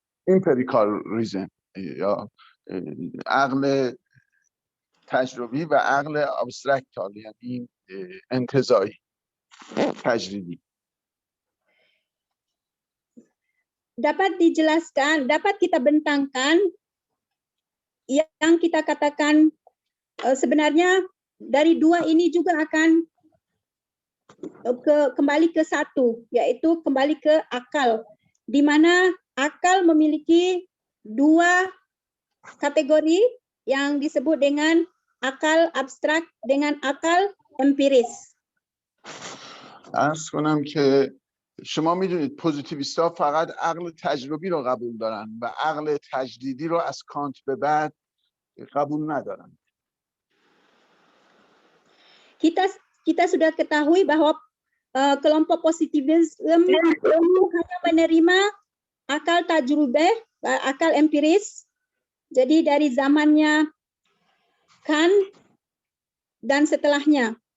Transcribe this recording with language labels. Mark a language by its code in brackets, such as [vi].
[en] empirical reason، [fa] یا عقل تجربی و عقل ابسترکتال یعنی انتزاعی تجریدی. [id] Dapat dijelaskan, dapat kita bentangkan yang kita katakan sebenarnya dari 2 ini juga akan kembali ke 1, yaitu kembali ke akal, di mana akal memiliki 2 kategori yang disebut dengan akal abstrak dengan akal empiris. [fa] عرض کنم که شما میدونید پوزیتیویست‌ها فقط عقل تجربی رو قبول دارن و عقل تجدیدی رو از کانت به بعد قبول ندارن. [id] Kita sudah ketahui bahwa kelompok positivisme hanya menerima akal tajrubah, akal empiris. Jadi dari zamannya Kant dan setelahnya.